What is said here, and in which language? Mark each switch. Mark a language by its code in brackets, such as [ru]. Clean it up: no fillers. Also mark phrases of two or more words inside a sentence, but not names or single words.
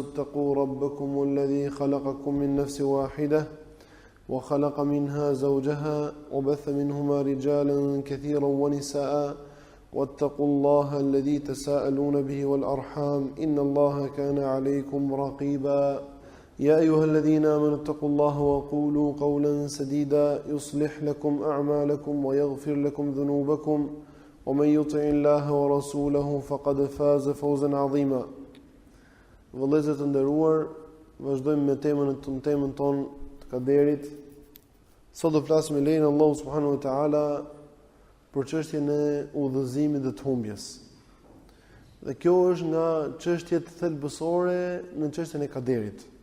[ar] اتقوا ربكم الذي خلقكم من نفس واحدة وخلق منها زوجها وبث منهما رجالا كثيرا ونساء واتقوا الله الذي تساءلون به والأرحام إن الله كان عليكم رقيبا يا أيها الذين آمنوا اتقوا الله وقولوا قولا سديدا يصلح لكم أعمالكم ويغفر لكم ذنوبكم ومن يطع الله ورسوله فقد فاز فوزا عظيما. [sq] Vëllezër të nderuar, vazhdojmë me temën tonë të Kaderit. Sot do flasim me lejen e Allahut [ar] سبحانه وتعالى [sq] për çështjen e udhëzimit dhe të humbjes. Dhe kjo është nga çështjet thelbësore në çështjen e Kaderit.